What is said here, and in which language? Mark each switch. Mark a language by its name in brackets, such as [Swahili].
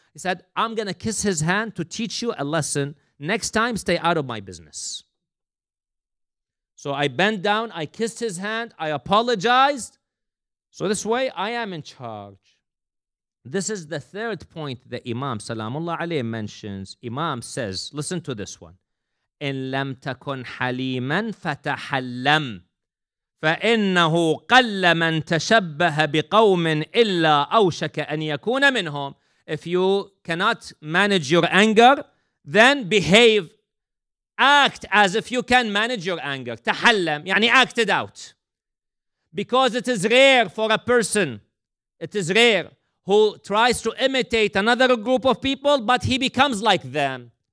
[English] He said, I'm going to kiss his hand to teach you a lesson. Next time, stay out of my business. So I bent down, I kissed his hand, I apologized. So this way, I am in charge. This is the third point that Imam Salamullah alayhi mentions. Imam says, listen to this one. [Arabic] إن لم تكن حليما فتحلم فإنه قل من تشبه بقوم إلا أوشك أن يكون منهم. [English] If you cannot manage your anger, then behave, act as if you can manage your anger. [Arabic] تحلم, يعني [English] act it out. Because it is rare for a person, it is rare, who tries to imitate another group of people, but he becomes like them.